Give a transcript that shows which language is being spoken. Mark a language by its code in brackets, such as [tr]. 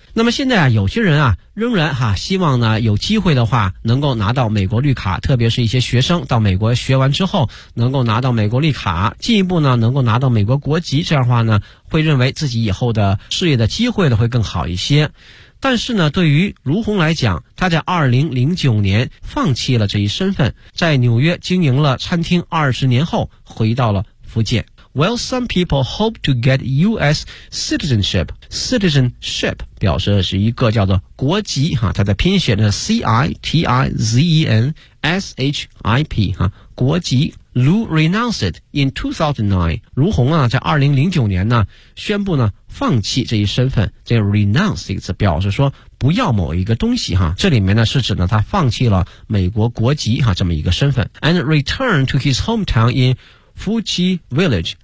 [zh] 那么现在啊，有些人啊仍然哈希望呢有机会的话能够拿到美国绿卡，特别是一些学生到美国学完之后能够拿到美国绿卡，进一步呢能够拿到美国国籍，这样的话呢会认为自己以后的事业的机会呢会更好一些。但是呢对于卢红来讲，他在2009年放弃了这一身份，在纽约经营了餐厅20年后回到了福建。 [en] While some people hope to get U.S. [zh] citizenship, citizenship 表示是一个叫做国籍哈，它的拼写呢 C-I-T-I-Z-E-N-S-H-I-P 哈，国籍。 [en] Lu renounced in 2009. [zh] 卢红啊，在2009年呢，宣布呢放弃这一身份。这 renounce 这个词表示说不要某一个东西哈，这里面呢是指呢他放弃了美国国籍哈这么一个身份。 [en] And returned to his hometown in Fuqi Village.